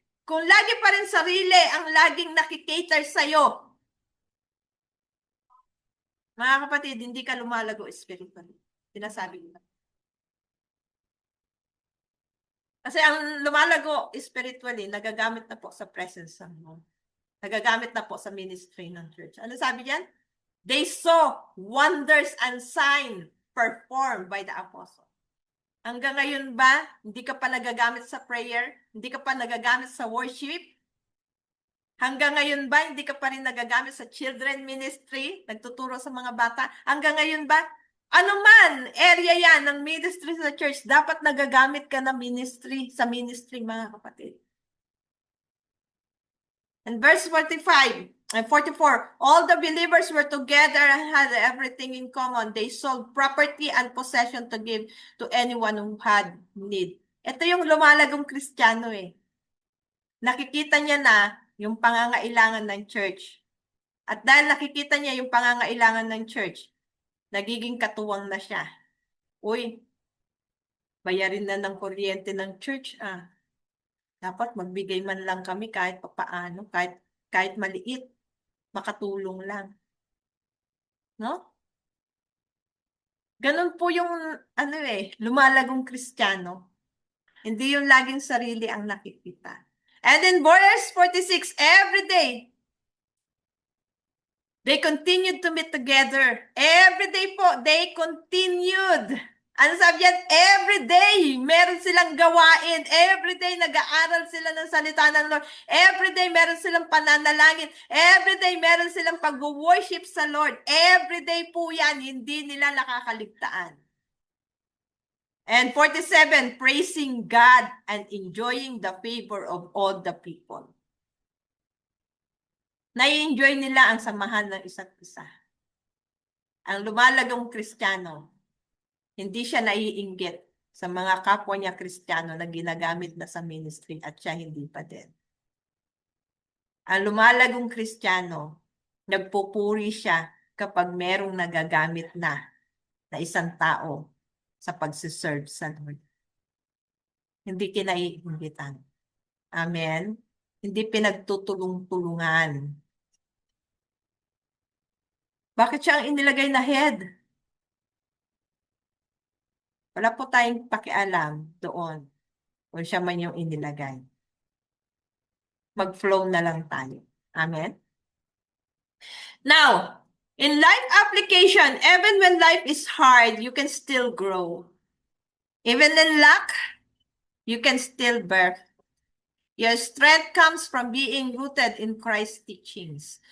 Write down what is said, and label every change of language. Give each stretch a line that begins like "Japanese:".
Filipino: Kung lagi pa rin sarili ang laging nakikater sa'yo, mga kapatid, hindi ka lumalago spiritually. Sinasabi ko. Kasi ang lumalago spiritually, nagagamit na po sa presence ng Lord. Nagagamit na po sa ministry ng church. Ano sabi diyan?
English: They saw wonders and signs performed by the apostle.
Filipino: Hanggang ngayon ba, hindi ka pa nagagamit sa prayer? Hindi ka pa nagagamit sa worship? Hanggang ngayon ba, hindi ka pa rin nagagamit sa children ministry? Nagtuturo sa mga bata? Hanggang ngayon ba, Ano man, area yan ng ministry sa church, dapat nagagamit ka ng ministry, sa ministry, mga kapatid.
English: And verse 45 and 44, all the believers were together and had everything in common. They sold property and possession to give to anyone who had need.
Filipino: Ito yung lumalagong Kristiyano eh. Nakikita niya na yung pangangailangan ng church. At dahil nakikita niya yung pangangailangan ng church, nagiging katuwang na siya. Uy, bayarin na ng kuryente ng church ah. Dapat magbigay man lang kami kahit papaano, kahit maliit, makatulong lang. No? Ganun po yung lumalagong Kristiyano. Hindi yung laging sarili ang nakikita.
English: And in verse 46, every day, they continued to meet together. Every day po, they continued.
Filipino: Ano sabi yan?
English: Every day,
Filipino: meron silang gawain.
English: Every day,
Filipino: nag-aaral sila ng salita ng Lord.
English: Every day,
Filipino: meron silang pananalangin. Every day, meron silang pag-worship sa Lord.
English: Every day
Filipino: po yan, hindi nila nakakaligtaan.
English: And 47, praising God and enjoying the favor of all the people.
Filipino: Nai-enjoy nila ang samahan ng isa't isa. Ang lumalagong Kristiyano, hindi siya naiinggit sa mga kapwa niya Kristiyano na ginagamit na sa ministry at siya hindi pa din. Ang lumalagong Kristiyano, nagpupuri siya kapag merong nagagamit na isang tao sa pagsiserve sa Lord. Hindi kinaiinggitan. Amen? Hindi pinagtutulong-tulungan. Bakit siya ang inilagay na head? Wala po tayong pakialam doon kung siya man yung inilagay. Mag-flow na lang tayo. Amen?
English: Now, in life application, even when life is hard, you can still grow. Even in lack, you can still bear. Your strength comes from being rooted in Christ's teachings.